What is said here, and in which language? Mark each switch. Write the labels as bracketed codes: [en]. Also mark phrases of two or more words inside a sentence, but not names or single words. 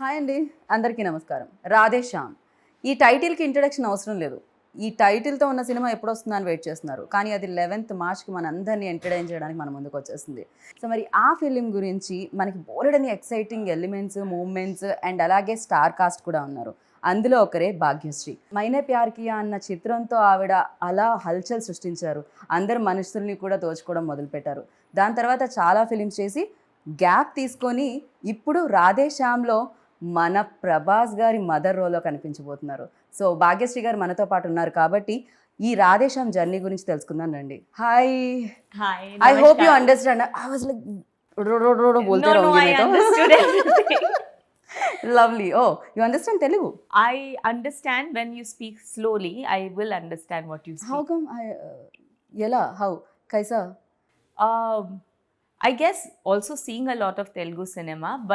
[te] హాయ్ అండి, అందరికీ నమస్కారం. రాధే శ్యామ్. ఈ టైటిల్కి ఇంట్రడక్షన్ అవసరం లేదు. ఈ టైటిల్తో ఉన్న సినిమా ఎప్పుడు వస్తుందని వెయిట్ చేస్తున్నారు, కానీ అది 11th మార్చ్కి మన అందరినీ ఎంటర్టైన్ చేయడానికి మన ముందుకు వచ్చేస్తుంది. సో మరి ఆ ఫిలిం గురించి మనకి బోలెడని [en] exciting elements, moments and [te] అలాగే [en] star cast [te] కూడా ఉన్నారు. అందులో ఒకరే భాగ్యశ్రీ. మైనే ప్యార్ కియా అన్న చిత్రంతో ఆవిడ అలా హల్చల్ సృష్టించారు. అందరు మనుషుల్ని కూడా దోచుకోవడం మొదలుపెట్టారు. దాని తర్వాత చాలా ఫిలిమ్స్ చేసి గ్యాప్ తీసుకొని ఇప్పుడు రాధే శ్యామ్లో మన ప్రభాస్ గారి [en] mother role [te] కనిపించబోతున్నారు. సో భాగ్యశ్రీ గారు మనతో పాటు ఉన్నారు కాబట్టి ఈ రాధే శ్యామ్ జర్నీ గురించి తెలుసుకుందాం రండి. హాయ్. [en] Hi. I hope you [hi] Namaskar. [en] understand. I was like बोलते No, [hi] रहूंगी [en] I [hi] मैं तो. [en] understood everything. Lovely. Oh, you understand Telugu? I understand when you speak slowly. I will understand what you speak. How come yela how kaisa? Um, I guess also seeing a lot of Telugu cinema, but